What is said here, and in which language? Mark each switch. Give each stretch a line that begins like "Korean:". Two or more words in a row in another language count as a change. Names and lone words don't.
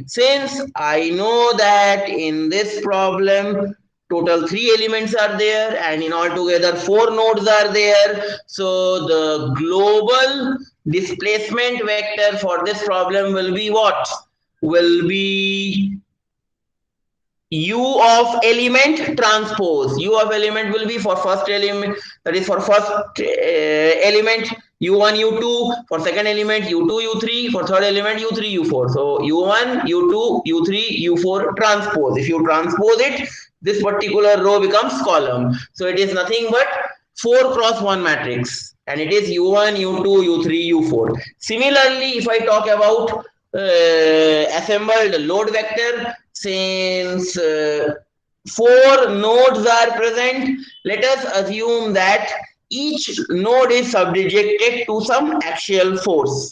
English: Since I know that in this problem total three elements are there and in altogether four nodes are there, so the global displacement vector for this problem will be what? Will be U of element transpose. U of element will be for first element, that is for first element U1 U2, for second element U2 U3, for third element U3 U4. So U1 U2 U3 U4 transpose. If you transpose it, this particular row becomes column. So it is nothing but 4 cross 1 matrix, and it is U1 U2 U3 U4. Similarly, if I talk about assembled load vector, since four nodes are present, let us assume that each node is subjected to some axial force.